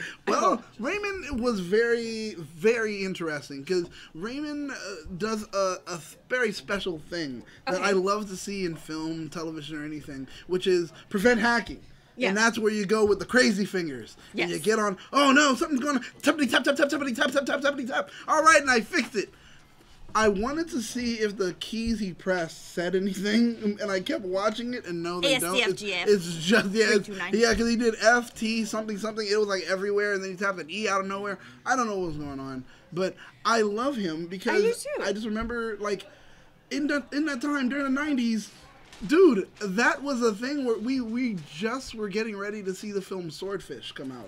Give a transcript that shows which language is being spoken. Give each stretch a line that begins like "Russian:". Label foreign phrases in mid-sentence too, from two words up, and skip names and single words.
English: Well, Raymond was very, very interesting because Raymond does a very special thing that I love to see in film, television, or anything, which is prevent hacking. Yes. And that's where you go with the crazy fingers. Yes. And you get on, oh no, something's going on. Tappity tap, tap, tap, tappity tap, tap, tap, tappity tap. All right, and I fixed it. I wanted to see if the keys he pressed said anything, and I kept watching it, and no, they don't. It's just, because he did F, T, something. It was like everywhere, and then he tapped an E out of nowhere. I don't know what was going on, but I love him because I just remember, like, in that time, during the 90s, dude, that was a thing where we just were getting ready to see the film Swordfish come out.